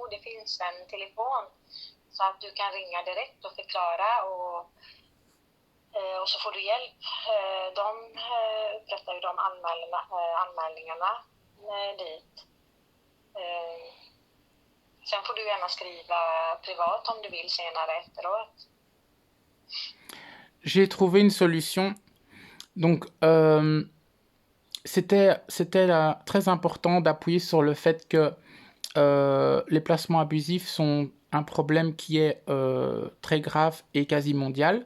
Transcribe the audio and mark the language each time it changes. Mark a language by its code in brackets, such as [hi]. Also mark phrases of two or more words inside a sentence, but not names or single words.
[sv] Det finns en telefon så att du kan ringa direkt och förklara och så får du hjälp. De upprättar ju de anmälningarna dit. Sen får du gärna skriva privat om du vill senare efteråt. [fr] J'ai trouvé une solution. Donc, c'était très important d'appuyer sur le fait que les placements abusifs sont un problème qui est très grave et quasi mondial.